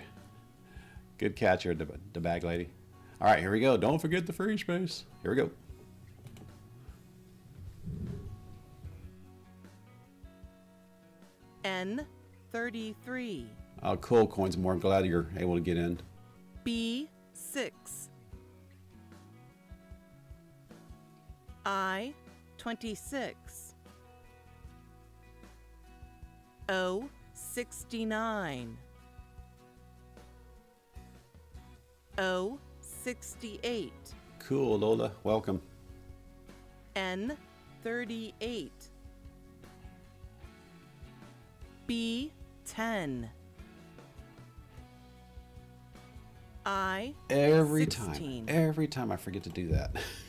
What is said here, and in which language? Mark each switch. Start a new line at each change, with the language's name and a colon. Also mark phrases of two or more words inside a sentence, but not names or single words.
English: Good catch here, the bag lady. All right, here we go. Don't forget the free space. Here we go. N33. Oh, cool, Coins More. I'm glad you're able to get in. B6. I26. O69. O68. Cool, Lola. Welcome. N38. B10. I Every 16. time I forget to do that.